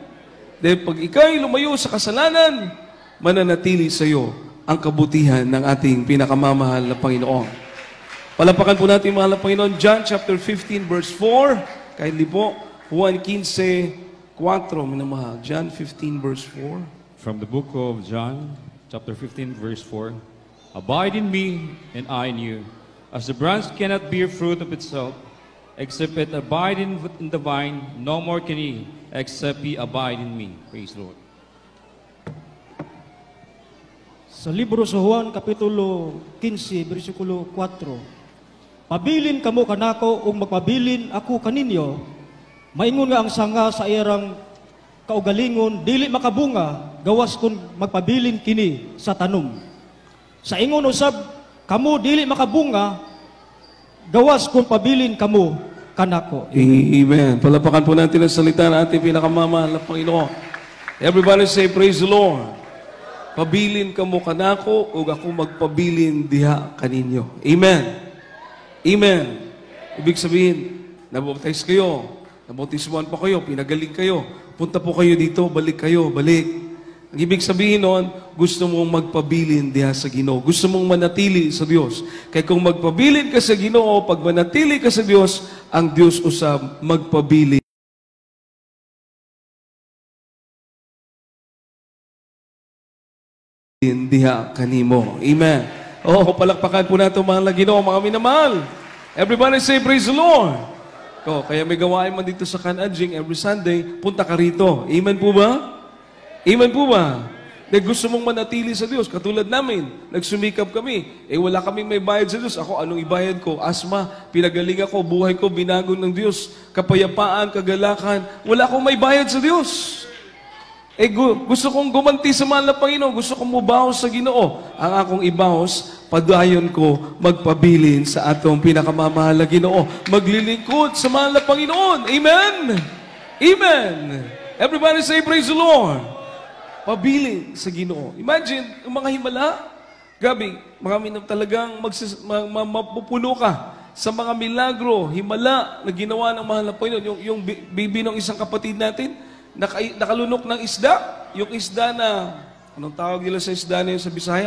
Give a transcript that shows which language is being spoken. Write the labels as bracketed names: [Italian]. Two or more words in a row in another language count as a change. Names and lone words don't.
[Filipino] Dahil pag ikaw'y lumayo sa kasalanan, mananatili sa iyo ang kabutihan ng ating pinakamamahal na Panginoon. Palapakan po natin mahal na Panginoon, [English] John chapter 15 verse 4. [Filipino] Kindly po, Juan 15:4, minamahal. [English] John 15 verse 4. From the book of John, chapter 15, verse 4. Abide in me, and I in you. As the branch cannot bear fruit of itself, except it abide in the vine, no more can ye, except ye abide in me. Praise the Lord. [Cebuano] Sa libro sa Juan, Kapitulo 15, versikulo 4, pabilin kamo kanako, ug magpabilin ako kaninyo, maingon nga ang sanga sa iyang kaugalingon, dili makabunga, gawas kung magpabilin kini sa tanom. Sa ingon usab, kamo dili makabunga, gawas kung pabilin kamo kanako. Amen. [Filipino] Palapakan po natin ang salita ng ating pinakamamahal na Panginoon. [English] Everybody say, praise the Lord. [Cebuano] Pabilin kamo kanako, o ako magpabilin diha kaninyo. Amen. Amen. [Filipino] Ibig sabihin, nabaptize kayo, nabautismuhan pa kayo, pinagaling kayo, punta po kayo dito, balik kayo, balik. Ang ibig sabihin noon, gusto mong [Cebuano] magpabilin diha sa Ginoo. [Filipino] Gusto mong manatili sa Diyos. Kaya kung [Cebuano] magpabilin ka sa Ginoo, [Filipino] pag manatili ka sa Diyos, [Cebuano] ang Diyos usab magpabilin diha kanimo. [Filipino] Amen. Palakpakan po natin mahal na Ginoo, mga minamahal. [English] Everybody say, praise the Lord. [Filipino] Kaya may gawain man dito sa Kanadjing [English] every Sunday, [Filipino] punta ka rito. Amen po ba? Amen po ba? Dahil gusto mong manatili sa Diyos. Katulad namin, nagsumikap kami. Wala kaming may bayad sa Diyos. Ako, anong ibayad ko? Asma, pinagaling ako, buhay ko, binago ng Diyos. Kapayapaan, kagalakan. Wala akong may bayad sa Diyos. Gusto kong gumanti sa mahal na Panginoon. Gusto kong [Cebuano] mubahos sa Ginoo. Ang akong ibahos, padayon ko magpabilin sa atong pinakamamahal na Ginoo. [Filipino] Maglilingkod sa mahal na Panginoon. Amen? Amen. [English] Everybody say, praise the Lord. [Cebuano] Pabilin sa Ginoo. [Filipino] Imagine, yung mga himala, gabi, marami na talagang mapupuno ka sa mga milagro, himala na ginawa ng mahal na Panginoon. Yung bibi ng isang kapatid natin, nakalunok ng isda. Yung isda na, anong tawag nila sa isda na yun sa Bisaya?